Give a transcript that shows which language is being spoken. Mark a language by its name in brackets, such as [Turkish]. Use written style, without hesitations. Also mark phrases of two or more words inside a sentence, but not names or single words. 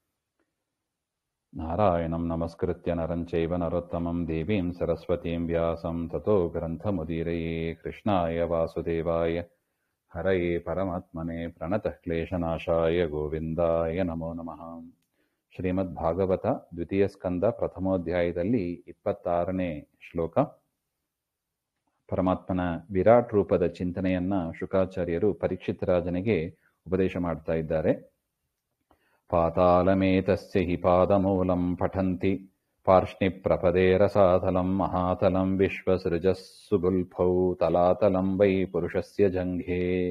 [Sanskrit] नारायणं नमस्कृत्य नरं चैव नरोत्तमं देवीं सरस्वतीं व्यासं ततो ग्रन्थमुदीरये। कृष्णाय वासुदेवाय हरये परमात्मने प्रणतः क्लेशनाशाय गोविंदाय नमो नमः। [Kannada] ಶ್ರೀಮದ್ಭಾಗವತ ದ್ವಿತೀಯ ಸ್ಕಂದ ಪ್ರಥಮೋಧ್ಯಾಯದಲ್ಲಿ 26ನೇ ಶ್ಲೋಕ. ಪರಮಾತ್ಮನ ವಿರಾಟ್ ರೂಪದ ಚಿಂತನೆಯನ್ನ ಶುಕಾಚಾರ್ಯರು ಪರೀಕ್ಷಿತ ರಾಜನಿಗೆ ಉಪದೇಶ ಮಾಡ್ತಾ ಇದ್ದಾರೆ. [Sanskrit] ಪಾತಾಳಮೇತಸ್ಯ ಹಿ ಪಾದಮೂಲಂ ಪಠಂತಿ ಪಾರ್ಷ್ಣಿ ಪ್ರಪದೇ ರಸಾತಲಂ ಮಹಾತಲಂ ವಿಶ್ವಸೃಜಸ್ಸುಗುಲ್ಫೌ ತಲಾತಲಂ ವೈ ಪುರುಷಸ್ಯ ಜಂಘೆ.